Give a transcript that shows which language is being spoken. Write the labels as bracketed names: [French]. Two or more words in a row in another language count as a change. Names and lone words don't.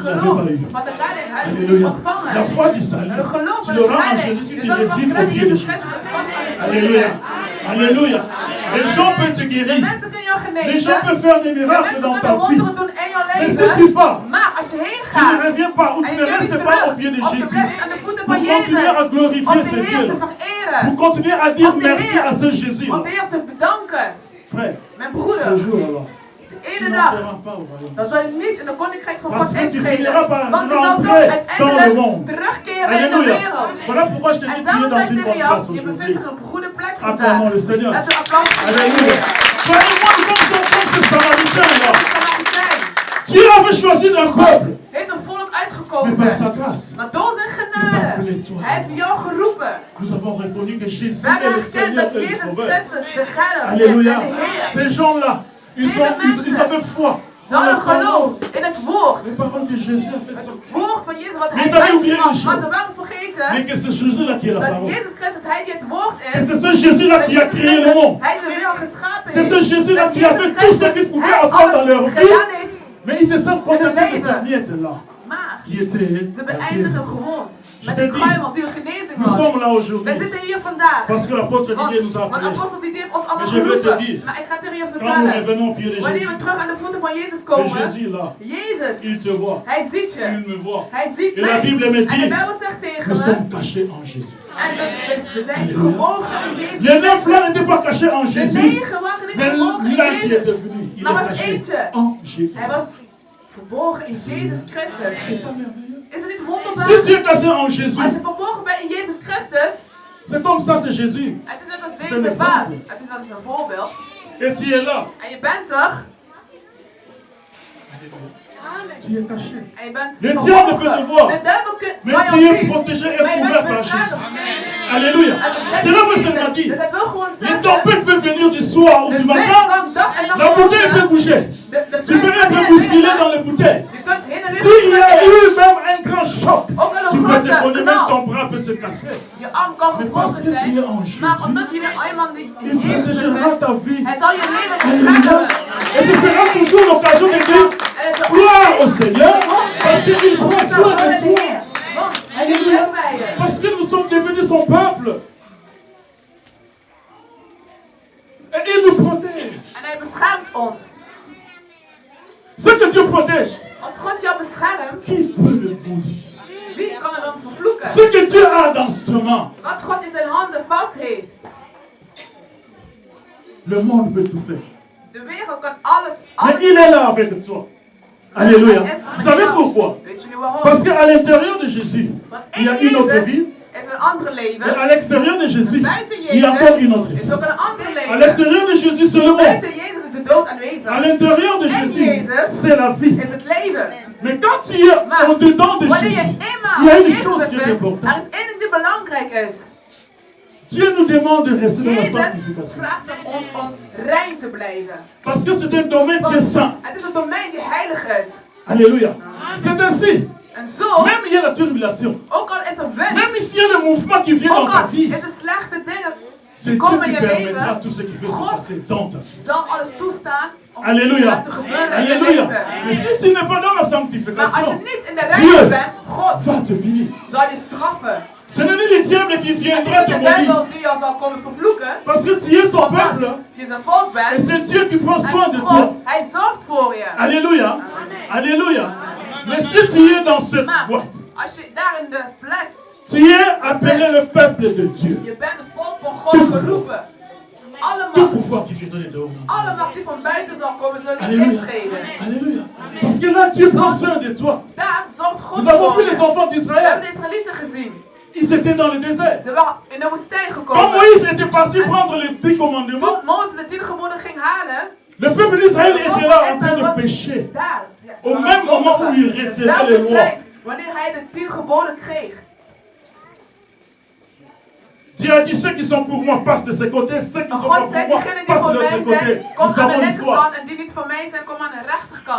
[French] ils ne l'avaient [Dutch] geloof [French] pas eu. [Dutch] van de redding hadden ze niet [French] Alléluia. [Dutch] ontvangen. [French] La foi du salut, [Dutch] Le geloof [French] tu [Dutch] van de [French] l'auras en [Dutch] redding. [French] Jésus si [Dutch] Je [French] tu [Dutch] zal [French] résides [Dutch] van [French] au pied de [Dutch] Jezus [French] Jésus. [Dutch] Christus vast aan de voeten. [French] Alléluia. Alléluia. Les gens peuvent te [Dutch] De [French] guérir. [Dutch] mensen kunnen jou [French] Les [Dutch] genezen. [French] gens peuvent faire des [Dutch] De [French] miracles [Dutch] mensen [French] dans [Dutch] kunnen [French] ta vie. [Dutch] wonderen doen in jouw [French] Mais si [Dutch] leven. [French] tu pars, [Dutch] Maar als je heen [French] tu ne [Dutch] gaat [French] reviens pas ou [Dutch] en [French] tu [Dutch] je [French] ne [Dutch] keert niet [French] restes pas au pied [Dutch] terug, [French] de [Dutch] of je [French] Jésus [Dutch] blijft aan de voeten [French] pour [Dutch] van Jezus, [French] continuer à glorifier [Dutch] om de [French] ce [Dutch] Heer [French] Dieu, [Dutch] te [French] pour [Dutch] vereren, [French] continuer à dire [Dutch] om de [French] merci à ce [Dutch] Heer, [French] Jésus. [Dutch] om de Heer te bedanken. [French] Frère, [Dutch] Mijn [French] ce [Dutch] broeder, [French] jour alors, [Dutch] de [French] tu [Dutch] ene dag, [French] n'entreras pas au royaume. [Dutch] dan zal je niet in de koninkrijk van [French] Parce [Dutch] God [French] que tu [Dutch] intreden. [French] finiras par [Dutch] Want je zal toch [French] rentrer dans le [Dutch] uiteindelijk [French] monde. [Dutch] terugkeren in de [French] Alléluia. [Dutch] wereld. [French] Voilà pourquoi je te dis [Dutch] En [French] que tu es [Dutch] daarom [French] dans [Dutch] zei ik [French] une [Dutch] tegen [French] bonne [Dutch] jou, [French] place [Dutch] je bevindt [French] aujourd'hui. [Dutch] zich op een goede plek vandaag. [French] Acclamons le Seigneur. [Dutch] Laten we applaus geven. [French] Alléluia. Soyez moi comme ce Samaritain là. Samaritain Dieu avait choisi un peuple. [Dutch] heeft een volk [French] Mais par [Dutch] uitgekozen. [French] sa grâce, [Dutch] Maar door zijn genade, hij heeft jou geroepen. [French] nous avons reconnu que Jésus [Dutch] We [French] est [Dutch] hebben [French] le [Dutch] erkend [French] Seigneur [Dutch] dat [French] et le [Dutch] Jezus [French] Sauveur. [Dutch] Christus de redder is en [French] Alléluia. [Dutch] de Heer. [French] Ces gens-là, ils avaient foi. [Dutch] Ze hadden geloof in het woord. [French] Les paroles que Jésus a fait [Dutch] Het [French] sortir. [Dutch] woord van Jezus wat [French] Mais [Dutch] hij [French] ils avaient oublié une [Dutch] uitsprak. Maar [French] chose. [Dutch] ze waren [French] Mais [Dutch] vergeten [French] que c'est Jésus-là qui est la [Dutch] dat [French] parole. [Dutch] Jezus Christus, hij die het woord [French] Et [Dutch] is. [French] c'est ce Jésus-là [Dutch] Dat [French] qui a [Dutch] Jezus [French] créé le [Dutch] Christus, [French] monde. [Dutch] hij de wereld geschapen [French] C'est ce [Dutch] heeft. [French] Jésus-là [Dutch] Dat [French] qui a [Dutch] Jezus [French] fait tout ce [Dutch] Christus, [French] qu'il pouvait [Dutch] hij [French] avoir dans leur [Dutch] alles [French] vie. [Dutch] gedaan heeft. [French] Mais ils se sont contentés de cette miette-là, [Dutch] Maar [French] qui était [Dutch] ze [French] la [Dutch] beëindigen [French] guérison. [Dutch] gewoon [French] Je [Dutch] met [French] t'ai [Dutch] een [French] dit, [Dutch] kruimel die een genezing [French] nous [Dutch] was. [French] sommes là [Dutch] Wij [French] aujourd'hui [Dutch] zitten hier vandaag. [French] parce que l'apôtre Didier nous a [Dutch] Want [French] appelés. [Dutch] apostel die heeft ons allemaal [French] Mais je veux te [Dutch] geroepen. [French] dire, [Dutch] Maar ik ga tegen je [French] Quand nous [Dutch] vertellen. [French] revenons au pied de [Dutch] Wanneer [French] Jésus, [Dutch] we terug aan de voeten van Jezus [French] c'est [Dutch] komen, [French] Jésus-là. [Dutch] Jezus, [French] Il te voit, [Dutch] hij ziet je. [French] il me voit. [Dutch] Hij ziet [French] Et la [Dutch] mij. [French] Bible me [Dutch] En de [French] dit, [Dutch] Bijbel zegt tegen [French] nous [Dutch] me, [French] sommes cachés en Jésus. [Dutch] en we zijn geborgen in Jezus. [French] Les 9 là n'étaient pas cachés en [Dutch] De [French] Jésus, [Dutch] 9 waren niet [French] mais [Dutch] geborgen in [French] l'un qui est [Dutch] Jezus. [French] venu, il [Dutch] Maar [French] est [Dutch] was [French] caché [Dutch] eentje. [French] en Jésus. [Dutch] Hij was verborgen in Jezus Christus. [French] C'est pas merveilleux? [Dutch] Is het niet wonderbaar? [French] Si tu es caché en Jésus, [Dutch] Als je verborgen bent in Jezus Christus, [French] c'est comme ça, c'est Jésus. [Dutch] het is net als een deze baas. [French] exemple. [Dutch] Het is net als een voorbeeld. [French] Et tu es là. [Dutch] En je bent er. [French] Tu es caché. [Dutch] En je bent [French] Le diable peut te voir. [Dutch] De duivel kan [French] Mais [Dutch] jou [French] tu es [Dutch] zien. [French] protégé et [Dutch] Maar je [French] couvert [Dutch] bent [French] par Jésus. [Dutch] beschermd. [French] Alléluia. [Dutch] En dat [French] C'est là que [Dutch] betekent [French] seulement [Dutch] niet. [French] dit. [Dutch] Dus het wil gewoon [French] Les [Dutch] zeggen, [French] tempêtes peuvent venir du soir ou [Dutch] de [French] du [Dutch] wind [French] matin. [Dutch] kan dag en nacht [French] La bouteille peut [Dutch] komen. [French] bouger. [Dutch] De [French] Tu [Dutch] wind [French] peux [Dutch] kan [French] être [Dutch] heen en [French] bousculé [Dutch] weer [French] dans [Dutch] gaan. [French] les bouteilles. [Dutch] Je kunt heen en weer [French] S'il y a [Dutch] springen. [French] eu même un grand choc, [Dutch] Ook wel [French] tu [Dutch] een [French] peux te [Dutch] grote [French] connaître, même [Dutch] knal. [French] ton bras peut se casser. [Dutch] Je arm kan [French] Mais parce [Dutch] gebroken [French] que tu es [Dutch] zijn. [French] en [Dutch] Maar [French] Jésus, [Dutch] omdat je eenmaal in [French] il [Dutch] Jezus [French] protégera [Dutch] bent, [French] ta vie. [Dutch] hij zal je leven [French] Alléluia. [Dutch] beschermen. [French] Et tu seras toujours l'occasion de dire gloire au Seigneur parce qu'il prend soin de toi. Alléluia. Parce que nous sommes devenus son peuple. Et il nous protège. [Dutch] En hij beschermt ons. [French] que Dieu protège, [Dutch] Als God jou beschermt, [French] qui peut le maudire? [Dutch] wie kan er dan vervloeken? [French] Ce que Dieu a dans ses mains, [Dutch] Wat God in zijn handen vast heeft. [French] le monde peut tout faire. [Dutch] De wereld kan alles. [French] Mais il est là avec toi. Alléluia. Vous savez pourquoi? [Dutch] Weet jullie waarom? [French] Parce qu'à l'intérieur de Jésus, il y a une autre vie. [Dutch] Er is een andere [French] Et [Dutch] leven. [French] à l'extérieur de Jésus, [Dutch] Buiten [French] il y a encore une autre [Dutch] Jezus [French] vie. [Dutch] is ook een ander [French] À [Dutch] leven. [French] l'extérieur de Jésus, c'est le monde. [Dutch] Buiten Jezus is de dood aanwezig. [French] À l'intérieur de [Dutch] En [French] Jésus, [Dutch] Jezus [French] c'est la vie. [Dutch] is het leven. [French] Mais quand tu es [Dutch] Maar [French] au-dedans de [Dutch] wanneer je [French] Jésus, [Dutch] eenmaal [French] il y a une [Dutch] Jezus [French] chose qui est [Dutch] bent, [French] importante. [Dutch] er is één ding die belangrijk is. [French] Dieu nous demande de rester dans la [Dutch] Jezus [French] sanctification. [Dutch] vraagt aan ons om rein te blijven. [French] Parce que c'est un domaine qui est saint. [Dutch] Het is een domein die heilig is. [French] Alléluia. C'est ainsi. [Dutch] En zo, [French] Même il y a la tribulation. [Dutch] ook al is er wind, [French] Même s'il y a le mouvement qui vient dans [Dutch] ook [French] ta [Dutch] al [French] vie, [Dutch] is er slechte dingen [French] c'est [Dutch] die [French] Dieu [Dutch] komen in [French] qui [Dutch] je [French] permettra [Dutch] leven, [French] tout ce qui veut se [Dutch] God [French] passer dans ta vie. [Dutch] zal alles toestaan om [French] Alléluia. [Dutch] dat te gebeuren in je [French] Alléluia. [Dutch] leven. [French] Mais si tu n'es pas dans la [Dutch] Maar als je [French] sanctification, [Dutch] niet in de [French] Dieu [Dutch] reis bent, God [French] va te punir. [Dutch] zal je straffen. [French] Ce n'est ni le diable qui [Dutch] Het [French] viendra [Dutch] is [French] te [Dutch] de [French] maudire. [Dutch] duivel die jou zal komen vervloeken, [French] Parce que tu es son [Dutch] omdat [French] peuple. [Dutch] je zijn volk [French] Et [Dutch] bent. [French] c'est Dieu qui prend soin [Dutch] En [French] de [Dutch] God, [French] toi. [Dutch] hij zorgt voor je. [French] Alléluia. Alléluia. Mais si tu es dans cette [Dutch] Maar [French] boîte, [Dutch] als je daar in de fles, [French] tu es appelé le peuple de Dieu. [Dutch] je bent het volk van God geroepen. Alle [French] Tout [Dutch] macht, [French] pouvoir qui vient donner dehors. [Dutch] alle macht die van buiten zal komen, zal je [French] Alléluia. [Dutch] intreden. [French] Alléluia. Parce que là, Dieu prend soin de toi. [Dutch] Daar zorgt God [French] Nous avons [Dutch] voor [French] vu [Dutch] je. [French] les enfants [Dutch] We [French] d'Israël. [Dutch] hebben de Israëlieten gezien. [French] Ils étaient dans le désert. [Dutch] Ze waren in de woestijn [French] Quand [Dutch] gekomen. [French] Moïse était parti prendre les 10 commandements, [Dutch] Toen Mozes de 10 geboden ging halen, [French] le peuple d'Israël [Dutch] de volk [French] était [Dutch] van [French] là en [Dutch] Israël [French] train [Dutch] was [French] de pécher. [Dutch] daar. Ja, ze [French] Au [Dutch] waren [French] même moment où il [Dutch] zondigen. [French] recevait les [Dutch] Dezelfde [French] lois. [Dutch] tijd, wanneer hij de 10 geboden kreeg. [French] Dieu a dit ceux qui sont pour moi passent de ce côté, ceux qui [Dutch] Maar [French] sont pas [Dutch] God [French] pour [Dutch] zei, [French] moi [Dutch] diegenen die [French] passent [Dutch] voor [French] de l'autre [Dutch] mij [French] côté. [Dutch] zijn, kom [French] Nous [Dutch] aan de [French] avons l'histoire. [Dutch] linkerkant. En die niet voor mij zijn, kom aan de rechterkant.